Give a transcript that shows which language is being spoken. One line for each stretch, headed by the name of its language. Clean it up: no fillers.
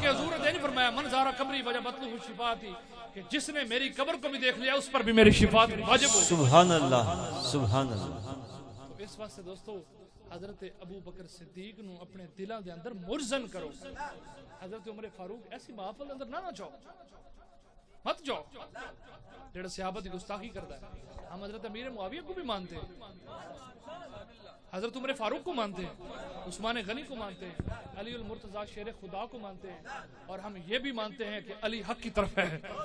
Urdu: کہ حضور نے نہیں فرمایا
Arabic: من زارا قبری وجبت له شفاعتی،
Urdu: کہ جس نے میری قبر کو بھی دیکھ لیا اس پر بھی میری شفاعت واجب ہو. سبحان اللہ سبحان اللہ.
Punjabi: تو اس واسطے دوستو حضرت ابو بکر صدیق نو اپنے دلاں دے اندر مرزن کرو. حضرت عمر فاروق ایسی محفل اندر نہ جاؤ، مت جاؤ جڑا صحابہ دی گستاخی کرتا ہے.
Urdu: ہم حضرت امیر معاویہ کو بھی مانتے ہیں، حضرت عمر فاروق کو مانتے ہیں، عثمان غنی کو مانتے ہیں، علی المرتضی شیر خدا کو مانتے ہیں، اور ہم یہ بھی مانتے ہیں کہ علی حق کی طرف ہے.